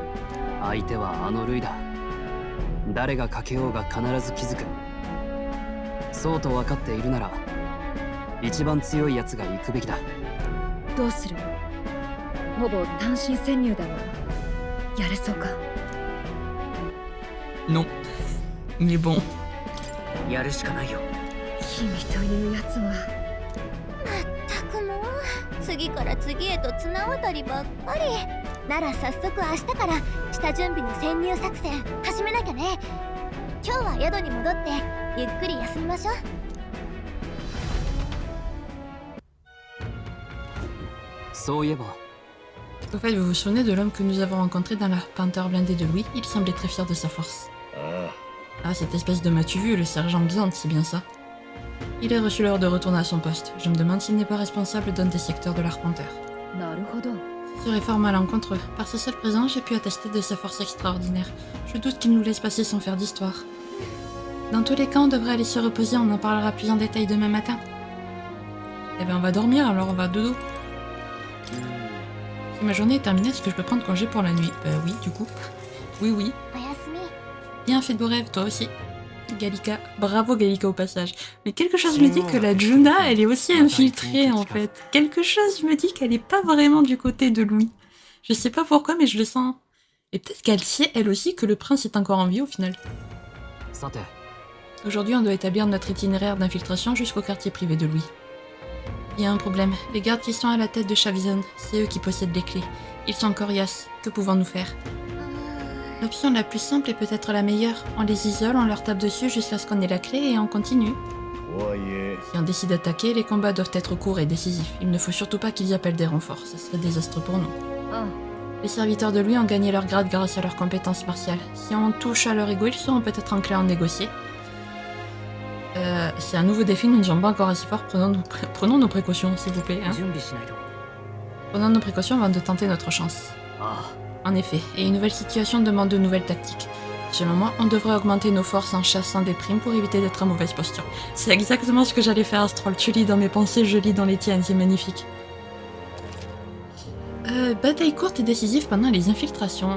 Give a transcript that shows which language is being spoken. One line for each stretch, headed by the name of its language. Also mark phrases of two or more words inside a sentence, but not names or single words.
Japanese: 相手はあのルイだ。誰がかけようが必ず気づく。そうと分かっているなら一番強いやつが行くべきだ。どうする。ほぼ単身潜入だがやれそうか。
French: Non. Mais bon.
Japanese: やるしかないよ。君というやつは。まったくもう次から次へと綱渡りばっかり。なら早速明日から下準備の潜入作戦始めなきゃね。今日は宿に戻ってゆっくり休みましょう。そういえば。
French: Au fait, vous vous souvenez de l'homme que nous avons rencontré dans l'Arpenteur blindé de Louis? Il semblait très fier de sa force. Ah, cette espèce de m'as-tu vu, le sergent Xanth, c'est bien ça. Il a reçu l'ordre de retourner à son poste. Je me demande s'il n'est pas responsable d'un des secteurs de l'Arpenteur. Ce serait fort malencontreux. Par sa seule présence, j'ai pu attester de sa force extraordinaire. Je doute qu'il nous laisse passer sans faire d'histoire. Dans tous les cas, on devrait aller se reposer, on en parlera plus en détail demain matin. Eh ben on va dormir, alors on va dodo. Si ma journée est terminée, est-ce que je peux prendre congé pour la nuit? Oui, du coup. Oui, oui.
Japanese: おやすみ。
French: Bien, fais de beaux rêves, toi aussi. Galika. Bravo, Galika, au passage. Mais quelque chose me dit que la Juna, elle est aussi infiltrée, en fait. Quelque chose me dit qu'elle est pas vraiment du côté de Louis. Je sais pas pourquoi, mais je le sens. Et peut-être qu'elle sait, elle aussi, que le prince est encore en vie, au final.
Japanese: さて
French: Aujourd'hui, on doit établir notre itinéraire d'infiltration jusqu'au quartier privé de Louis. Il y a un problème. Les gardes qui sont à la tête de Chavizon, c'est eux qui possèdent les clés. Ils sont coriaces. Que pouvons-nous faire? L'option la plus simple est peut-être la meilleure. On les isole, on leur tape dessus jusqu'à ce qu'on ait la clé et on continue.
Japanese: とはいえ
French: Si on décide d'attaquer, les combats doivent être courts et décisifs. Il ne faut surtout pas qu'ils appellent des renforts. Ce serait désastreux pour nous. あ Les serviteurs de Louis ont gagné leur grade grâce à leurs compétences martiales. Si on touche à leur ego, ils seront peut-être enclins à en négocier. C'est un nouveau défi, nous ne sommes pas encore assez forts. Prenons nos précautions, s'il vous plaît. Hein.
Japanese: 準備しないと
French: Prenons nos précautions avant de tenter notre chance. あ En effet, et une nouvelle situation demande de nouvelles tactiques. Selon moi, on devrait augmenter nos forces en chassant des primes pour éviter d'être en mauvaise posture. C'est exactement ce que j'allais faire, Astrol. Tu lis dans mes pensées, je lis dans les tiennes, c'est magnifique. Bataille courte et décisive pendant les infiltrations.